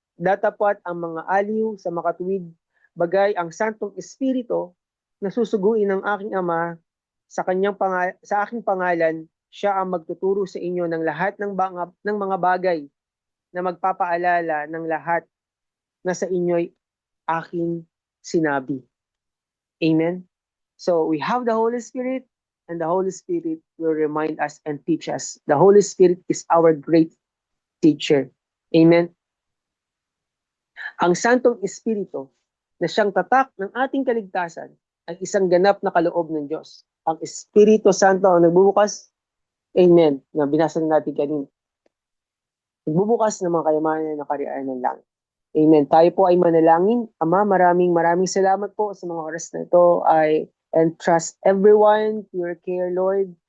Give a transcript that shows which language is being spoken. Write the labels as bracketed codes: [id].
[tl] Datapwat ang mga aliw sa makatuwid bagay ang Santong Espiritu na susuguin ng aking Ama sa aking pangalan, siya ang magtuturo sa inyo ng lahat ng mga bagay na magpapaalala ng lahat na sa inyo'y aking sinabi. Amen? [en] So we have the Holy Spirit, and the Holy Spirit will remind us and teach us. The Holy Spirit is our great teacher. Amen? [tl] Ang Santong Espiritu na siyang tatak ng ating kaligtasan ay isang ganap na kaloob ng Diyos. Ang Espiritu Santo ang nagbubukas, amen, na binasa natin kanina. Nagbubukas ng mga kayamanan na kaharian ng langit. Amen. Tayo po ay manalangin. Ama, maraming salamat po sa mga oras na ito. [en] I entrust everyone to your care, Lord.